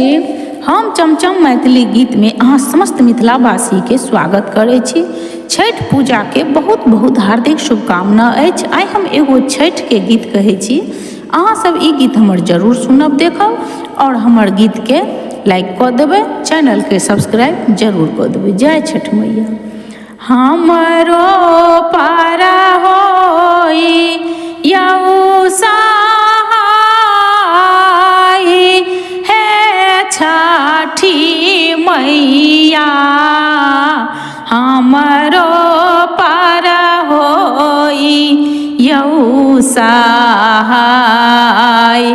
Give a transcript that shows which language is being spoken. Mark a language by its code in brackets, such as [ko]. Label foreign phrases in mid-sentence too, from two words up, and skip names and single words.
[mai] हम चमचम मैथिली गीत में अहाँ समस्त मिथिलावासी के स्वागत करै छी। छठ पूजा के बहुत बहुत हार्दिक शुभकामना अछि। आइ हम एगो छठ के गीत कहै छी, अहाँ सब ई गीत हमर जरूर सुनब, देखब और हमर गीत के लाइक कऽ देबै, चैनल के सब्सक्राइब जरूर कऽ देबै। जय छठ मैया। हमरो पारा होई यौ सहाय, हे छठी मैया हमरो पारा होई यौ सहाय।